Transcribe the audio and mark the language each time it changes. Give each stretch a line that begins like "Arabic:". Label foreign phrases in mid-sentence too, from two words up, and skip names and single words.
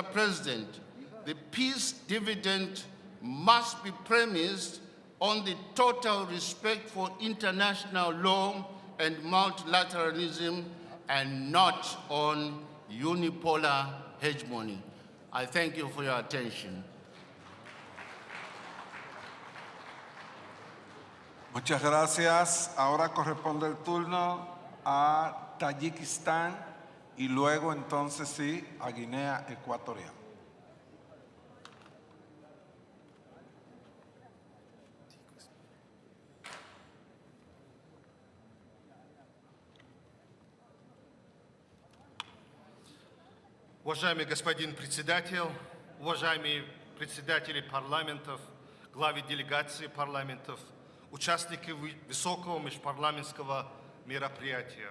English: President, the peace dividend must be premised on the total respect for international law and multilateralism and not on unipolar hegemony. I thank you for your attention.
Spanish: Muchas gracias. Ahora corresponde el turno a Tayikistán y luego entonces sí a Guinea Ecuatorial.
Russian: Уважаемый господин председатель, уважаемые председатели парламентов, главы делегаций парламентов, участники высокого межпарламентского мероприятия.